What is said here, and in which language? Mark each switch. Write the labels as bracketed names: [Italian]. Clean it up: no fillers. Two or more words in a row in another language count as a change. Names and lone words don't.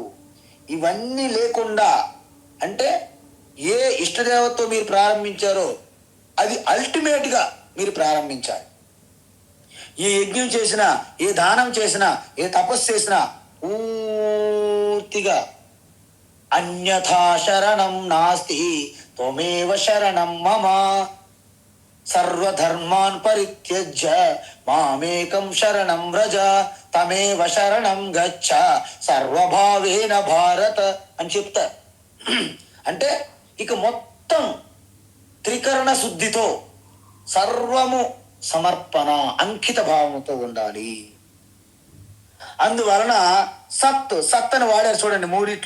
[Telugu] ఇవన్నీ లేకుండా అంటే ఏ ఇష్టదేవతతో మీరు ప్రారంభించారో అది అల్టిమేట్గా మీరు ప్రారంభించాలి. ఏ యజ్ఞం చేసినా, ఏ దానం చేసినా, ఏ తపస్సు చేసినా పూర్తిగా [Sanskrit] అన్యథా శరణం నాస్తి త్వమేవ శరణం మమ సర్వధర్మాన్ పరిత్యజ్య మామేకం శరణం వ్రజ తమేవ శరణం గచ్చ సర్వభావేన భారత [Telugu] అని చెప్తారు. అంటే ఇక మొత్తం త్రికరణ శుద్ధితో సర్వము సమర్పణ, అంకిత భావంతో ఉండాలి. అందువలన సత్ అని వాడారు చూడండి మూడిట్లో.